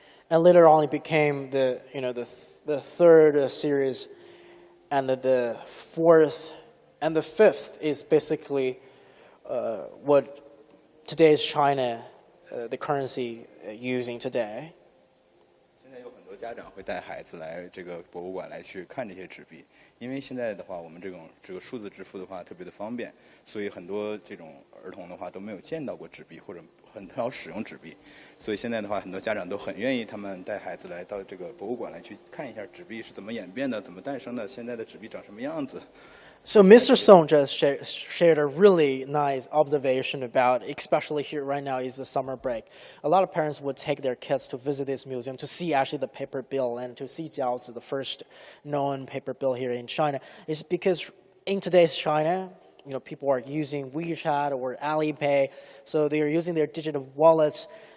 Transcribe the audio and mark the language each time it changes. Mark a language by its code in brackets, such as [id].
[en] And later on, it became the third series, and the fourth and the fifth is basically what today's China, the currency using today. [zh] 现在有很多家长会带孩子来这个博物馆来去看这些纸币，因为现在的话，我们这个数字支付的话特别的方便，所以很多这种儿童的话都没有见到过纸币或者很少使用纸币，所以现在的话，很多家长都很愿意他们带孩子来到这个博物馆来去看一下纸币是怎么演变的，怎么诞生的，现在的纸币长什么样子。 [en] So Mr. Song just shared a really nice observation about, especially here right now is the summer break. A lot of parents would take their kids to visit this museum to see actually the paper bill and to see Jiaozi, the first known paper bill here in China. It's because in today's China, people are using WeChat or Alipay, so they are using their digital wallets.